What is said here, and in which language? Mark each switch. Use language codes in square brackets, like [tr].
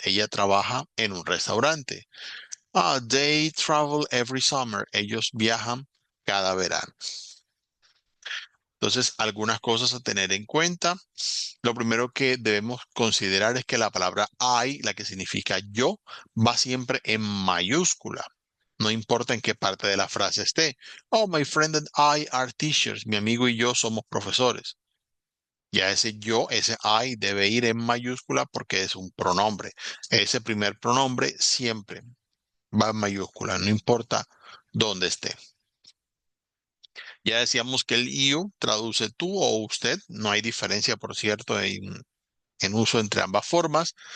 [es] Ella trabaja en un restaurante. [en] They travel every summer. [es] Ellos viajan cada verano. Entonces, algunas cosas a tener en cuenta. Lo primero que debemos considerar es que la palabra I, la que significa yo, va siempre en mayúscula. No importa en qué parte de la frase esté. [en] Oh, my friend and I are teachers. [es] Mi amigo y yo somos profesores. Ya ese yo, ese I debe ir en mayúscula porque es un pronombre. Ese primer pronombre siempre va en mayúscula, no importa dónde esté. Ya decíamos que el you traduce tú o usted. No hay diferencia, por cierto, en uso entre ambas formas.